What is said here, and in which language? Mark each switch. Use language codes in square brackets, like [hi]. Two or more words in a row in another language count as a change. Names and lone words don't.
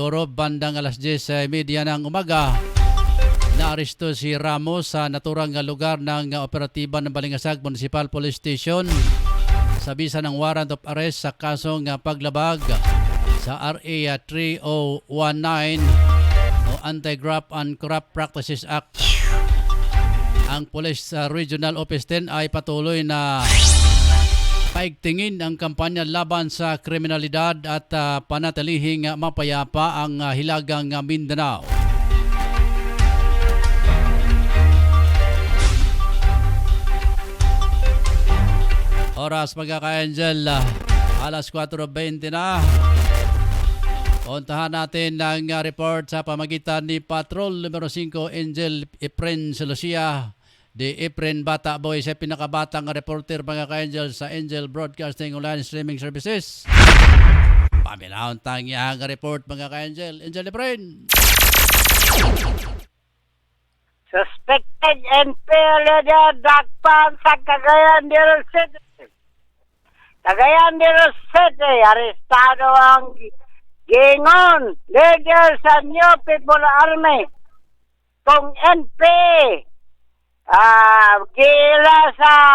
[tl] Oro, bandang alas 10:30 ng umaga, naaresto si Ramos sa naturang lugar ng operatiba ng Balingasag Municipal Police Station sa bisa ng [en] warrant of arrest [tl] sa kasong paglabag sa RA 3019 o Anti-Graft and Corrupt Practices Act. Ang Police Regional Office 10 ay patuloy na paigtingin ang kampanya laban sa kriminalidad at panatilihing mapayapa ang hilagang Mindanao. Oras mga ka-Angel, alas 4:20 na. Puntahan natin ang report sa pamagitan ni Patrol numero 5 Angel Efren Lucia de Efren Bata Boy, sa pinakabatang reporter mga ka-Angel sa Angel Broadcasting Online Streaming Services. [ceb] Pamilahon tangi ang report mga ka-Angel. Angel Efren. [en] Suspected NP leader [ceb] dakpan sa Cagayan de Oro City. Cagayan de Oro City, arestado ang gingon leader sa New People Army kung NP gila sa